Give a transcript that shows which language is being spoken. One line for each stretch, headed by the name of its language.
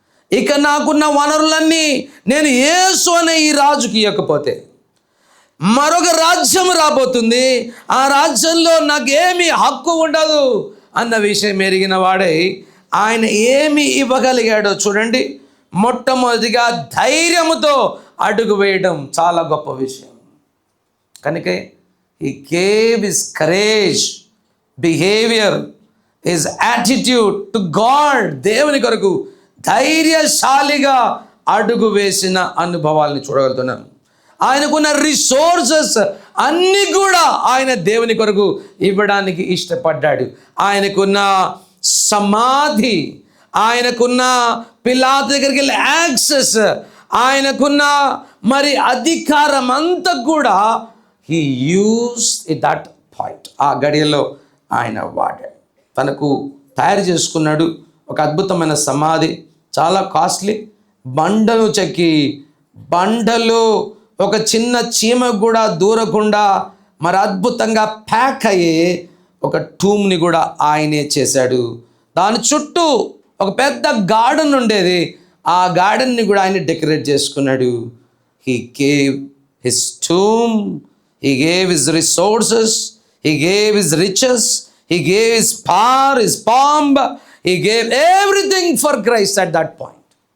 Telugu: ఇక నాకున్న వనరులన్నీ నేను యేసు అనే ఈ రాజుకి ఇవ్వకపోతే మరొక రాజ్యం రాబోతుంది, ఆ రాజ్యంలో నాకేమీ హక్కు ఉండదు అన్న విషయం ఎరిగిన వాడై ఆయన ఏమి ఇవ్వగలిగాడో చూడండి. మొట్టమొదటిగా ధైర్యముతో అడుగు వేయడం చాలా గొప్ప విషయం. కనుక
English: he gave his courage, behavior, his attitude to God.
Telugu: దేవుని కొరకు ధైర్యశాలిగా అడుగు వేసిన అనుభవాల్ని చూడగలుగుతున్నాం. ఆయనకున్న రిసోర్సెస్ అన్నీ కూడా ఆయన దేవుని కొరకు ఇవ్వడానికి ఇష్టపడ్డాడు. ఆయనకున్న సమాధి, ఆయనకున్న పిలాతు దగ్గరికి వెళ్ళే యాక్సెస్, ఆయనకున్న మరి అధికారం అంతా కూడా
English: he used at that point.
Telugu: ఆ గడియలో ఆయన వాడాడు. తనకు తయారు చేసుకున్నాడు ఒక అద్భుతమైన సమాధి, చాలా కాస్ట్లీ. బండను చెక్కి, బండలో ఒక చిన్న చీమ కూడా దూరకుండా మరి అద్భుతంగా ప్యాక్ అయ్యే ఒక టూమ్ని కూడా ఆయనే చేశాడు. దాని చుట్టూ ఒక పెద్ద గార్డెన్ ఉండేది, ఆ గార్డెన్ని కూడా ఆయన డెకరేట్ చేసుకున్నాడు.
English: he gave his tomb, he gave his resources, he gave his riches, he gave his power, his pomp, he gave everything for Christ at that point.